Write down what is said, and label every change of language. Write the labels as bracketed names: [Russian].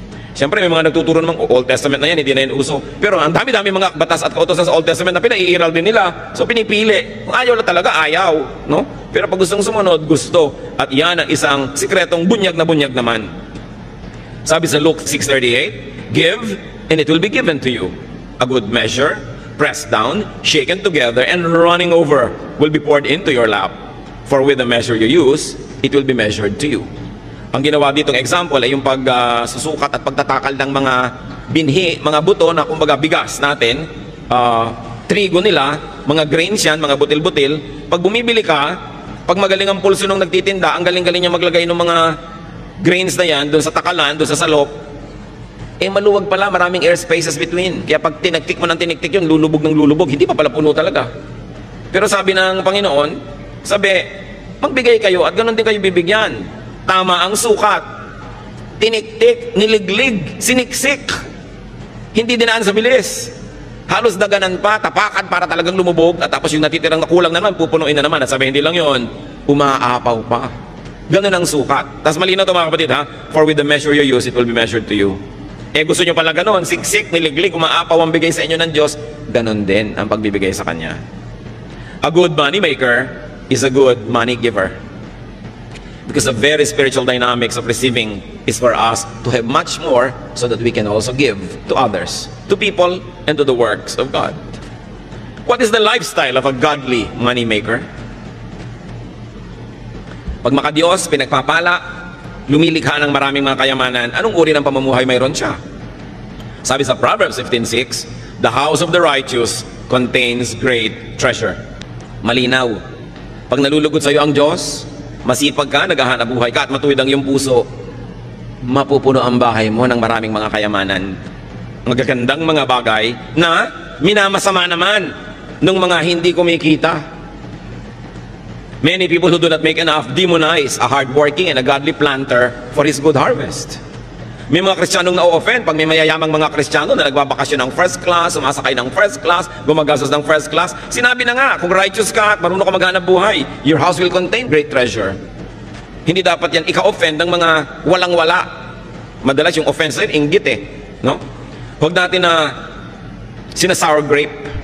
[Filipino] Siyempre may mga nagtuturo ng Old Testament na yan, hindi na yan uso. Pero ang dami-dami mga batas at kautosan sa Old Testament na pinaiiral din nila. So pinipili. Kung ayaw na talaga, ayaw. No? Pero pag gustong sumunod, gusto. At yan ang isang sikretong bunyag naman. Sabi sa [English] Luke 6:38, give and it will be given to you. A good measure, pressed down, shaken together, and running over will be poured into your lap. For with the measure you use, it will be measured to you. [Filipino] Ang ginawa ditong example ay yung pagsusukat at pagtatakal ng mga binhi, mga buto na kumbaga bigas natin, trigo nila, mga grains yan, mga butil-butil. Pag bumibili ka, pag magaling ang pulso nung nagtitinda, ang galing-galing niya maglagay ng mga grains na yan, doon sa takalan, doon sa salop, maluwag pala, maraming [English] air spaces between. [Filipino] Kaya pag tinagtik mo ng tiniktik yun, lulubog ng lulubog, hindi pa pala puno talaga. Pero sabi ng Panginoon, magbigay kayo at ganoon din kayo bibigyan. Tama ang sukat. Tiniktik, niliglig, siniksik. Hindi dinaan sa bilis. Halos daganan pa, tapakan para talagang lumubog. At tapos yung natitirang nakulang naman, pupunuin na naman. At sabi, hindi lang yon, umaapaw pa. Ganun ang sukat. Tapos malinaw ito mga kapatid ha. [English] For with the measure you use, it will be measured to you. [Filipino] Gusto nyo pala ganun, siksik, niliglig, umaapaw ang bigay sa inyo ng Diyos. Ganun din ang pagbibigay sa Kanya. [English] A good money maker is a good money giver. Because the very spiritual dynamics of receiving is for us to have much more so that we can also give to others, to people, and to the works of God. What is the lifestyle of a godly money maker? [Filipino] Pag makadiyos, pinagpapala, lumilikha ng maraming mga kayamanan, anong uri ng pamumuhay mayroon siya? Sabi sa [English] Proverbs 15:6, the house of the righteous contains great treasure. [Filipino] Malinaw. Pag nalulugod sa iyo ang Diyos, masipag ka, naghahanap buhay ka, at matuwid ang iyong puso, mapupuno ang bahay mo ng maraming mga kayamanan. Magagandang mga bagay na minamasama naman ng mga hindi kumikita. [English] Many people who do not make enough demonize a hardworking and a godly planter for his good harvest. [Filipino] May mga Kristiyanong na-offend pag may mayayamang mga Kristiyano na nagbabakasyon ng first class, sumasakay ng first class, gumagastos ng first class. Sinabi na nga, kung righteous ka at marunong ka maghanap buhay, [English] your house will contain great treasure. [Filipino] Hindi dapat yan ika-offend ng mga walang-wala. Madalas yung offense rin, inggit no? Huwag natin na sina-sour grape.